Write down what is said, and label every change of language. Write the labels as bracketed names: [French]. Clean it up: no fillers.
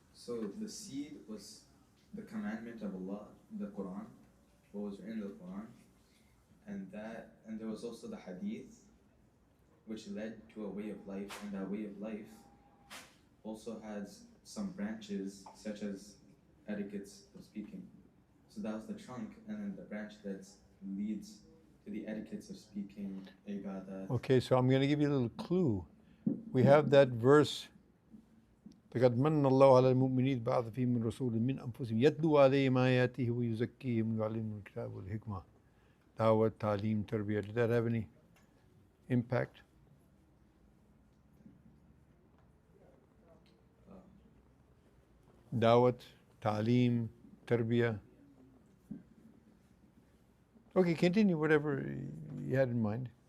[English] So the seed was the commandment of Allah, the Quran, what was in the Quran, and there was also the hadith, which led to a way of life, and that way of life also has some branches, such as etiquettes of speaking. So that was the trunk, and then the branch that leads to the etiquettes of speaking, ibadah. Okay, so I'm going to give you a little clue. We have that verse. [Arabic] لقد من الله على المؤمنين بعث فيهم من رسول من أنفسهم يتلو عليهم آياته ويزكيهم ويعلمهم الكتاب والحكمة. دعوة تعليم تربية. [English] Did that have any impact? Dawat, Ta'aleem, Tarbiyah. Okay, continue whatever you had in mind.